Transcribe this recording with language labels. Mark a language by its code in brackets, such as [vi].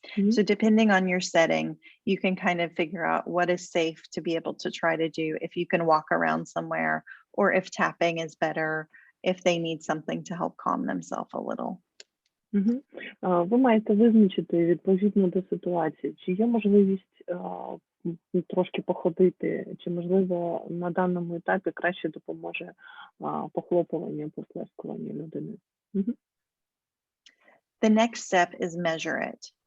[en] So depending on your setting, you can kind of figure out what is safe to be able to try to do, if you can walk around somewhere, or if tapping is better, if they need something to help calm themselves a little. [uk] Ви маєте визначити відповідно до ситуації, чи є можливість трошки походити, чи, можливо, на даному етапі краще допоможе похлопування, поплескування людини. [en] The next step is measure it.